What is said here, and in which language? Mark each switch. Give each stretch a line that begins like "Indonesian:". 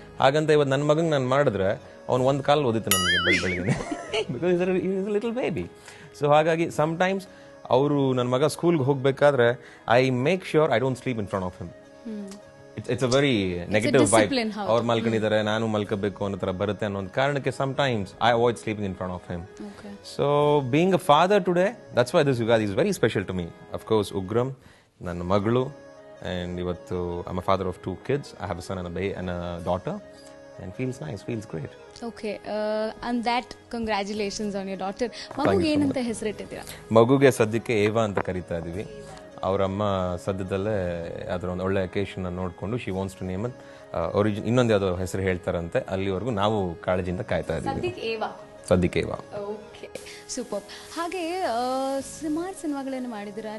Kannada: ಹಾಗಂತ ಇವತ್ತು ನನ್ನ ಮಗಂಗೆ ನಾನು ಮಾಡಿದ್ರೆ ಅವ್ನು ಒಂದು ಕಾಲು ಓದಿತ್ತು ನನಗೆ ಬೆಳಗ್ಗೆ,
English: Because is little baby.
Kannada: So ಹಾಗಾಗಿ ಸಮ್ಟೈಮ್ಸ್ ಅವರು ನನ್ನ ಮಗ ಸ್ಕೂಲ್ಗೆ ಹೋಗ್ಬೇಕಾದ್ರೆ
English: I make sure I don't sleep in front of him. It's a very negative vibe.
Kannada: ಅವ್ರು ಮಲ್ಕೊಂಡಿದ್ದಾರೆ, ನಾನು ಮಲ್ಕೋಬೇಕು ಅನ್ನೋ ತರ ಬರುತ್ತೆ ಅನ್ನೋ ಒಂದು ಕಾರಣಕ್ಕೆ
English: sometimes I avoid sleeping in front of him. So being a father today, that's why this Yugadi is very special to me. Of course Ugram,
Kannada: ನನ್ನ ಮಗಳು,
English: and
Kannada: ಇವತ್ತು
English: I'm a father of 2 kids. I have a son and a daughter, and feels nice, feels great. Okay, and that congratulations on your daughter.
Kannada: ಮಗುಗೆ ಏನಂತ ಹೆಸರಿಟ್ಟಿದ್ದೀರಾ? ಮಗುಗೆ ಸದ್ಯಕ್ಕೆ ಏವಾ ಅಂತ ಕರೀತಾ ಇದೀವಿ. ಅವರಮ್ಮ ಸದ್ಯದಲ್ಲೇ ಅದರ ಒಂದು ಒಳ್ಳೆ ಅಕೇಶನ್ ನೋಡಿಕೊಂಡು
English: she wants to name it
Kannada: ಇನ್ನೊಂದು ಯಾವುದೋ ಹೆಸರು ಹೇಳ್ತಾರಂತೆ. ಅಲ್ಲಿವರೆಗೂ ನಾವು ಕಾಳಜಿಯಿಂದ ಕಾಯ್ತಾ ಇದ್ದೀವಿ. ಸದ್ಯಕ್ಕೆ ಏವಾ. Okay, super. ಹಾಗೆ ಸುಮಾರು ಸಿನಿಮಾಗಳನ್ನು ಮಾಡಿದ್ದೀರಾ.